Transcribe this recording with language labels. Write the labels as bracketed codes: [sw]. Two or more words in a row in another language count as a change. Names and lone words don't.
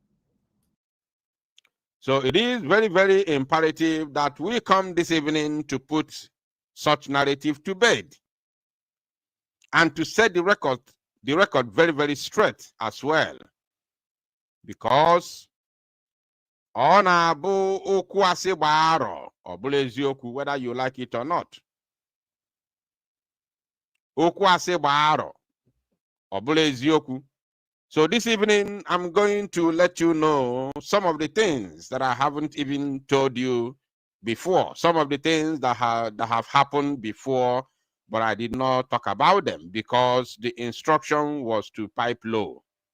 [en] So it is very, very imperative that we come this evening to put such narrative to bed and to set the record very, very straight as well. [ig] Because on abu okwu asị gba arọ, ọ bụla eziokwu, [en] whether you like it or not. [ig] Okwu asị gba arọ, ọ bụla eziokwu. [en] So this evening, I'm going to let you know some of the things that I haven't even told you before. Some of the things that have happened before, but I did not talk about them because the instruction was to pipe low.